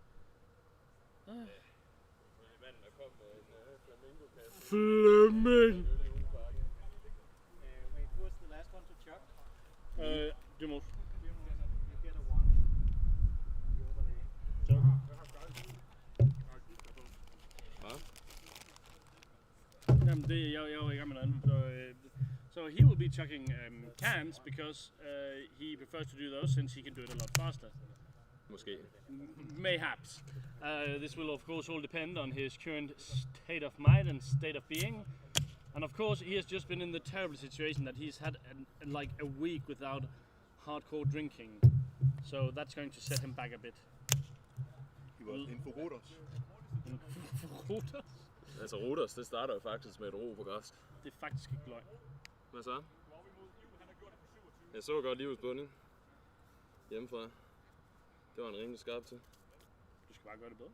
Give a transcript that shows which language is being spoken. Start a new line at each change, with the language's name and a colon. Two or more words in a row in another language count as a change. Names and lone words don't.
English: Fleming. Wait, who was the last one to chug? Dyrmose. You get a 1. The overlay.
Danish: Jamen, jeg var i gang med noget andet.
English: So he will be chugging cans because he prefers to do those since he can do it a lot faster.
Danish: Måske.
English: Mayhaps. This will of course all depend on his current state of mind and state of being. And of course he has just been in the terrible situation that he's had like a week without hardcore drinking. So that's going to set him back a bit. He was in for Rodos. Rodos?
Danish: Altså Rodos, det starter jo faktisk med et ro på græsk. Det er faktisk ikke løgn. Hvad så? Jeg så godt livets bunding. Hjemmefra. Det var en rimelig skarp til. Du skal bare gøre det bedre.